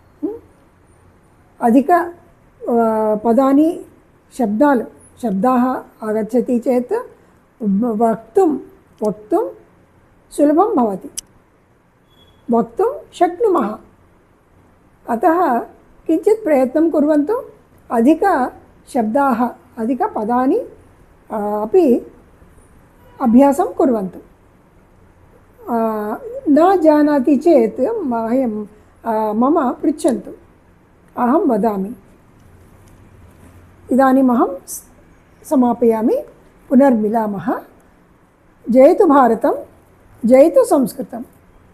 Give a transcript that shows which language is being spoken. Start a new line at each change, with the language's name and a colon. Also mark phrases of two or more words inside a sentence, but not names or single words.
Sanskrit: అధిక పదాని శబ్దాలు శబ్దాः ఆగచ్చతి చేత్ వక్తుం సులభం భవతి, వక్తుం శక్నుమः. అతः కించిత్ ప్రయత్నం కుర్వంతు. అధిక శబ్దాः అధిక పదాని अपि అభ్యాసం కుర్వంతు. न जानाति चेत् मम पृच्छन्तु, अहं वदामि. इदानीमहं समापयामि. पुनर्मिलामः. जयतु भारतं, जयतु संस्कृतम्.